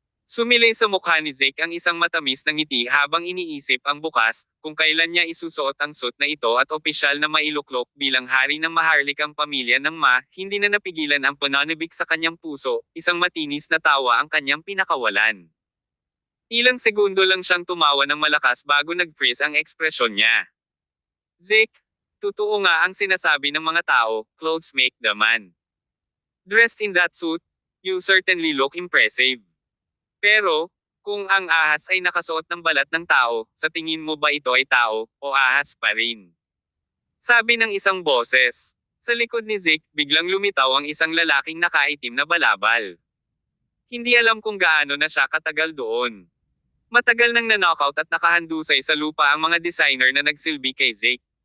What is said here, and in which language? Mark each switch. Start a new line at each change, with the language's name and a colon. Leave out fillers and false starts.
Filipino: Sumilay sa mukha ni Zeke ang isang matamis na ngiti habang iniisip ang bukas, kung kailan niya isusuot ang suit na ito at opisyal na mailuklok bilang hari ng maharlikang pamilya ng Ma, hindi na napigilan ang pananabik sa kanyang puso, isang matinis na tawa ang kanyang pinakawalan. Ilang segundo lang siyang tumawa ng malakas bago nag-freeze ang ekspresyon niya. Zeke, totoo nga ang sinasabi ng mga tao,
English: clothes make the man. Dressed in that suit, you certainly look impressive.
Filipino: Pero, kung ang ahas ay nakasuot ng balat ng tao, sa tingin mo ba ito ay tao, o ahas pa rin? Sabi ng isang boses. Sa likod ni Zeke, biglang lumitaw ang isang lalaking nakaitim na balabal. Hindi alam kung gaano na siya katagal doon. Matagal nang na-knockout at nakahandusay sa lupa ang mga designer na nagsilbi kay Zeke.